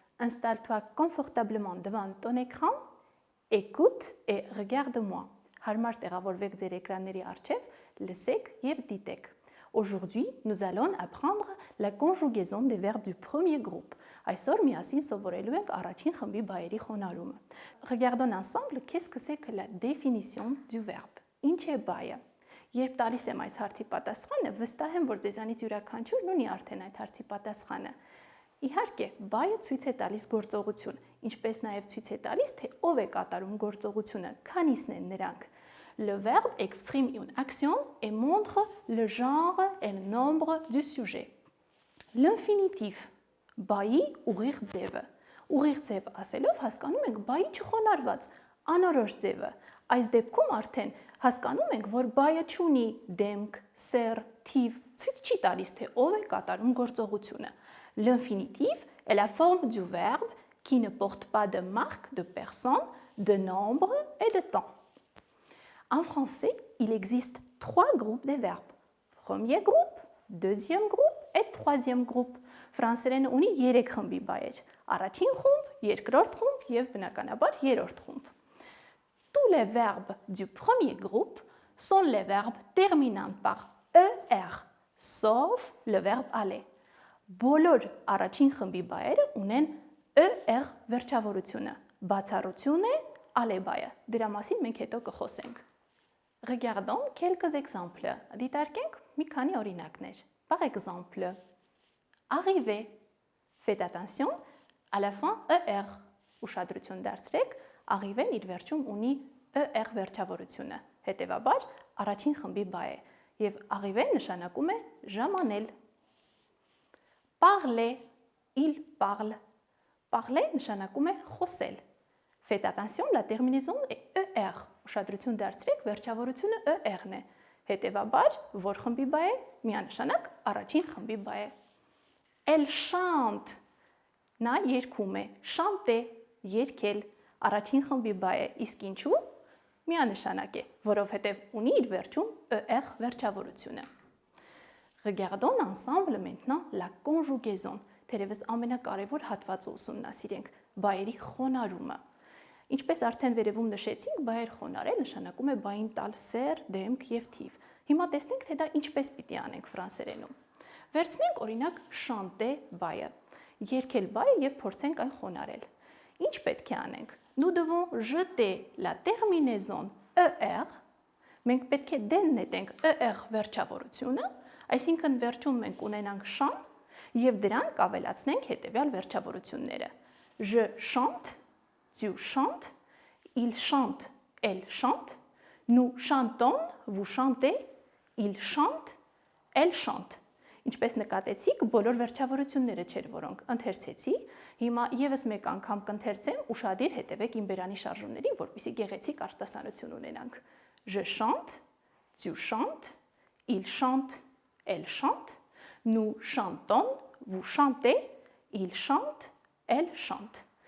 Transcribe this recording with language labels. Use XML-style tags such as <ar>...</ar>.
<fr>Installe-toi confortablement devant ton écran, écoute et regarde-moi.</fr> <hy>Harmar տեղավորվեք ձեր էկրանների առջև, լսեք եւ դիտեք.</hy> <fr>Aujourd'hui, nous allons apprendre la conjugaison des verbes du premier groupe.</fr> <hy>Այսօր միասին սովորելու ենք առաջին խմբի բայերի խոնարհումը.</hy> <fr>Regardons ensemble qu'est-ce que c'est que la définition du verbe.</fr> <hy>Ինչ է բայը? Երբ տալիս եմ այս հարցի պատասխանը, վստահ եմ, որ ձեզանից յուրաքանչյուրն ունի արդեն այդ հարցի պատասխանը։ Իհարկե, բայը ցույց է տալիս գործողություն, ինչպես նաև ցույց է տալիս, թե ով է կատարում գործողությունը, քանիսն են նրանք։</hy> <fr>Le verbe exprime une action et montre le genre et le nombre du sujet.</fr> <hy>L'infinitif, բայի ուղիղ ձևը։ Ուղիղ ձև ասելով հասկանում ենք բայի չխոնարհված, անորոշ ձևը։ Այս դեպքում արդեն հասկանում ենք, որ բայը չունի դեմք, սեռ, թիվ, ցույց չի տալիս, թե ով է կատարում գործողությունը։</hy> <fr>L'infinitif est la forme du verbe qui ne porte pas de marque de personne, de nombre et de temps. En français, il existe trois groupes de verbes. Premier groupe, deuxième groupe et troisième groupe.</fr> <hy>Ֆրանսերենը ունի 3 խմբի բայեր. Առաջին խումբ, երկրորդ խումբ եւ բնականաբար երրորդ խումբ.</hy> <fr>Tous les verbes du premier groupe sont les verbes terminant par ER, sauf le verbe aller.</fr> <hy>Բոլոր առաջին խմբի բայերը ունեն ER վերջավորությունը, բացառություն է aller բայը, դրա մասին մենք հետո կխոսենք։</hy> <fr>Regardons quelques exemples.</fr> <hy>Դիտարկենք մի քանի օրինակներ.</hy> <fr>Par exemple, arriver. Faites attention, à la fin ER.</fr> <hy>Ուշադրություն դարձրեք, arriver-ն իր վերջում ունի ER վերջավորությունը։ Հետևաբար, առաջին խմբի բայ է, եւ arriver նշանակում է ժամանել։</hy> <fr>Parler, il parle. Parler</fr> <hy>նշանակում է խոսել։</hy> <fr>Faites attention, la terminaison est ER.</fr> <hy>Ուշադրություն դարձրեք, վերջավորությունը ER-ն է։ Հետևաբար, որ խմբի բայ է, միանշանակ առաջին խմբի բայ է։</hy> <fr>Elle chante.</fr> <hy>Նա երգում է, chanter, երգել, առաջին խմբի բայ է, իսկ ինչու? Միանշանակ է, որովհետև ունի իր վերջում ER վերջավորությունը։</hy> <fr>Regardons ensemble maintenant la conjugaison.</fr> <hy>Թերևս ամենակարևոր հատվածը ուսումնասիրենք, բայերի խոնարհումը։ Ինչպես արդեն վերևում նշեցինք, բայեր խոնարհել նշանակում է բային տալ սեռ, դեմք եւ թիվ։ Հիմա տեսնենք, թե դա ինչպես պիտի անենք ֆրանսերենում։ Վերցնենք օրինակ chanter բայը։ Երգել բայը եւ փորձենք այն խոնարհել։ Ինչ պետք է անենք։</hy> <fr>Nous devons jeter la terminaison ER.</fr> <hy>Մենք պետք է դեն նետենք ER վերջավորությունը, այսինքն վերջում մենք ունենանք շան եւ դրան կավելացնենք հետեւյալ վերջավորությունները.</hy> <fr>Je chante, tu chantes, il chante, elle chante, nous chantons, vous chantez, il chante, elle chante.</fr> <hy>Ինչպես նկատեցիք, բոլոր վերջավորությունները չէր, որոնք ընթերցեցի, հիմա եւս մեկ անգամ կընթերցեմ, ուշադիր հետևեք իմ բերանի շարժումներին, որպեսզի գեղեցիկ արտասանություն ունենանք։</hy> <fr>Je chante, tu chantes, il chante, elle chante, nous chantons, vous chantez, il chante, elle chante.</fr>